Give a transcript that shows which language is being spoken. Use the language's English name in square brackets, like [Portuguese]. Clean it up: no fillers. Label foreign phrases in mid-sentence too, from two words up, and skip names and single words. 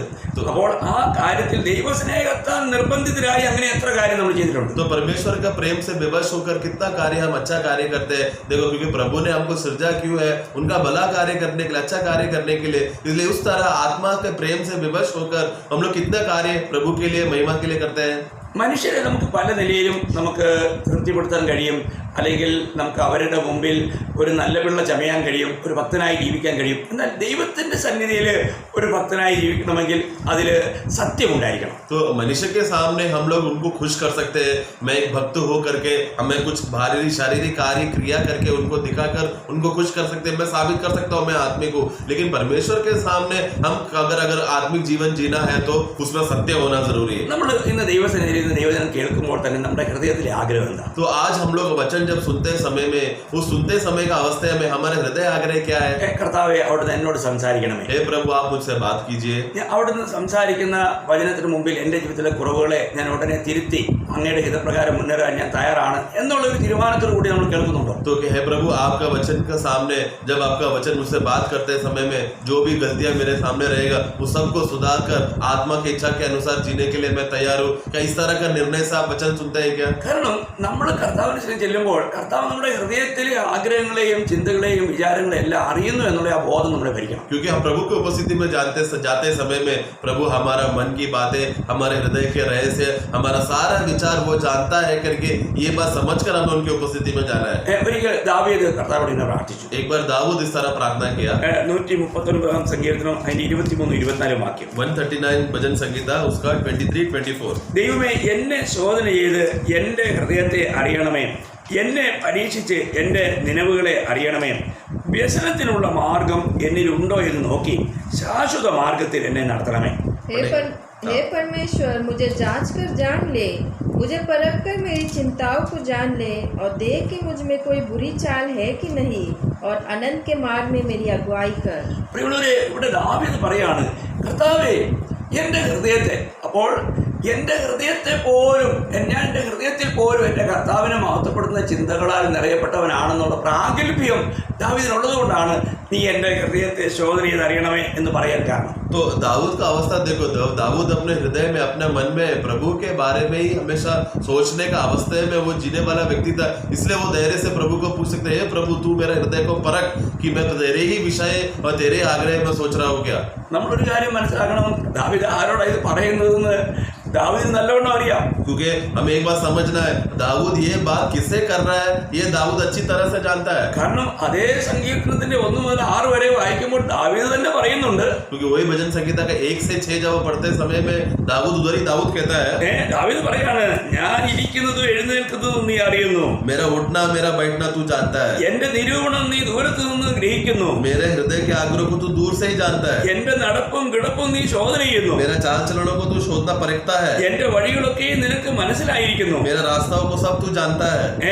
[Malayalam] അപ്പോൾ ആ കാര്യത്തിൽ ദൈവസ്നേഹത്താൽ നിർബന്ധിതരായി അങ്ങനെ എത്ര കാര്യം നമ്മൾ ചെയ്തിട്ടുണ്ട്. [Hindi] तो परमेश्वर का प्रेम से विवश होकर कितना कार्य हम अच्छा कार्य करते हैं। देखो, क्योंकि प्रभु ने हमको सृजा क्यों है? उनका भला कार्य करने के लिए, अच्छा कार्य करने के लिए। इसलिए उस तरह आत्मा के प्रेम से विवश होकर हम लोग कितना कार्य प्रभु के लिए, महिमा के लिए करते हैं। [Malayalam] മനുഷ്യരെ നമുക്ക് പല നിലയിലും നമുക്ക് തൃപ്തിപ്പെടുത്താൻ കഴിയും, അല്ലെങ്കിൽ നമുക്ക് അവരുടെ മുമ്പിൽ ഒരു നല്ല പിള്ള ചമയാൻ കഴിയും, ഒരു ഭക്തനായി ജീവിക്കാൻ കഴിയും. എന്നാൽ ദൈവത്തിൻ്റെ സന്നിധിയിൽ ഒരു ഭക്തനായി ജീവിക്കണമെങ്കിൽ അതിൽ സത്യമുണ്ടായിരിക്കണം. [Hindi] तो मनुष्य के सामने हम लोग उनको खुश कर सकते हैं। मैं एक भक्त हो करके हमें कुछ भारी शारीरिक कार्य क्रिया करके उनको दिखाकर उनको खुश कर सकते हैं, मैं साबित कर सकता हूँ मैं आत्मिक हूँ। लेकिन परमेश्वर के सामने हम अगर आत्मिक जीवन जीना है तो उसमें सत्य होना जरूरी है। [Malayalam] നമ്മൾ ഇന്ന് ദൈവസന്നിധിയിൽ നിന്ന് ദൈവജനം കേൾക്കുമ്പോൾ തന്നെ നമ്മുടെ ഹൃദയത്തിലെ ആഗ്രഹം എന്താ? [Hindi] तो आज हम लोग वचन जब सुनते समय में, उस सुनते समय का अवस्था में हमारे हृदय आग्रह क्या है? [Malayalam] കർത്താവേ, അവിടുന്ന് എന്നോട് സംസാരിക്കണമേ. [Hindi] हे प्रभु, आप मुझसे बात कीजिए। [Malayalam] അവിടുന്ന് സംസാരിക്കുന്ന വചനത്തിന് മുമ്പിൽ എൻ്റെ ജീവിതത്തിലെ കുറവുകളെ ഞാൻ ഉടനെ തിരുത്തി അങ്ങയുടെ ഹിതപ്രകാരം മുന്നേറാൻ ഞാൻ തയ്യാറാണ് എന്നുള്ളൊരു തീരുമാനത്തോടു കൂടി നമ്മൾ കേൾക്കുന്നുണ്ടോ? [Hindi] तो हे प्रभु, आपका वचन के सामने जब आपका वचन मुझसे बात करते समय में जो भी गलतियां मेरे सामने रहेगा वो सबको सुधार कर आत्मा की इच्छा के अनुसार जीने के लिए मैं तैयार हूँ। क्या इस तरह का निर्णय से आप वचन सुनते हैं क्या? [Malayalam] കാരണം നമ്മൾ കർത്താവിന് ചെല്ലുമ്പോൾ കർത്താവ് നമ്മുടെ ഹൃദയത്തിലെ ആഗ്രഹങ്ങളെയും ചിന്തകളെയും വിചാരങ്ങളെയും എല്ലാം അറിയുന്നു എന്നുള്ള ആ ബോധം നമ്മളെ ഭരിക്കണം. [Hindi] क्योंकि हम प्रभु की उपस्थिति में जाते समय में प्रभु हमारा मन की बातें, हमारे हृदय के रहस्य, हमारा सारा विचार वो जानता है करके ये बात समझकर हमें उनकी उपस्थिति में जाना है। [Malayalam] ഒരിക്കൽ ദാവീദ് കർത്താവിനോട് ഇങ്ങനെ പ്രാർത്ഥിച്ചു. [Hindi] एक बार दाऊद इस तरह प्रार्थना किया। [Malayalam] 139 സങ്കീർത്തനം അതിന്റെ 23-24 വാക്യം. [Hindi] 139 भजन संगीता उसका 23-24। [Malayalam] ദൈവമേ, എന്നെ ശോധന ചെയ്ത് എൻ്റെ ഹൃദയത്തെ അറിയണമേ, എന്നെ പരീക്ഷിച്ച് എൻ്റെ നിലവുകളെ അറിയണമേ, വ്യസനത്തിനുള്ള മാർഗം എന്നിലുണ്ടോ എന്ന് നോക്കി ശാശ്വത മാർഗത്തിൽ എന്നെ നടത്തണമേ. [Hindi] हे परमेश्वर, मुझे जांच कर जान ले, मुझे परख कर मेरी चिंताओं को जान ले और देख कि मुझ में कोई बुरी चाल है कि नहीं और अनंत के मार्ग में मेरी अगुवाई कर। [Malayalam] പ്രിയമുള്ളവരെ, ഇവിടെ ദാവീദ് പറയാണ്, കർത്താവേ എൻ്റെ ഹൃദയത്തെ, അപ്പോൾ എൻ്റെ ഹൃദയത്തെ പോലും ഞാൻ എൻ്റെ ഹൃദയത്തിൽ പോലും എൻ്റെ കർത്താവിനെ മഹത്വപ്പെടുത്തുന്ന ചിന്തകളാൽ നിറയപ്പെട്ടവനാണെന്നുള്ള പ്രാഗൽഭ്യം ദാവീദിനുള്ളത് കൊണ്ടാണ് നീ എൻ്റെ ഹൃദയത്തെ ശോധന ചെയ്ത് അറിയണമേ എന്ന് പറയാൻ കാരണം. [Hindi] तो दाऊद का अवस्था देखो, दाऊद अपने हृदय में, अपने मन में प्रभु के बारे में ही हमेशा सोचने का अवस्था में वो जीने वाला व्यक्ति था। इसलिए वो धैर्य से प्रभु को पूछ सकते हैं, प्रभु तू मेरे हृदय को परख कि मैं तेरे ही विषय और तेरे आग्रह में सोच रहा हूँ क्या। [Malayalam] നമ്മളൊരു കാര്യം മനസ്സിലാക്കണം, ദാവീദ് ആരോടാണ് ഇത് പറയുന്നതെന്ന് ദാവീദ് നല്ലവണ്ണം അറിയാം. [Hindi] क्योंकि हमें एक बात समझना है, दाऊद ये बात किससे कर रहा है ये दाऊद अच्छी तरह से जानता है। [Malayalam] കാരണം അതേ സങ്കീർത്തനത്തിന്റെ 1 മുതൽ 6 വരെ വായിക്കുമ്പോൾ ദാവീദ് തന്നെ പറയുന്നുണ്ട്. [Hindi] क्योंकि वही भजन संगीता का 1 से 6 जब पढ़ते समय में दाऊद उधर ही दाऊद कहता है, [Malayalam] ദാവീദ് പറയാണ്, ഞാൻ ഇരിക്കുന്നതും എഴുന്നേൽക്കുന്നതും നീ അറിയുന്നു, [Hindi] मेरा उठना मेरा बैठना तू जानता है, [Malayalam] എന്റെ നിരൂപണം നീ ദൂരത്ത് നിന്ന് ഗ്രഹിക്കുന്നു, [Hindi] मेरे हृदय के आग्रह को तू दूर से ही जानता है, [Malayalam] എന്റെ നടപ്പും കിടപ്പും നീ ശോധന ചെയ്യുന്നു, [Hindi] मेरा चाल चलनों को तू शोधना परखता है, [Malayalam] എന്റെ വഴികളൊക്കെ നിനക്ക് മനസ്സിലായിരിക്കുന്നു. [Hindi] मेरे रास्ताओं को सब तू जानता है.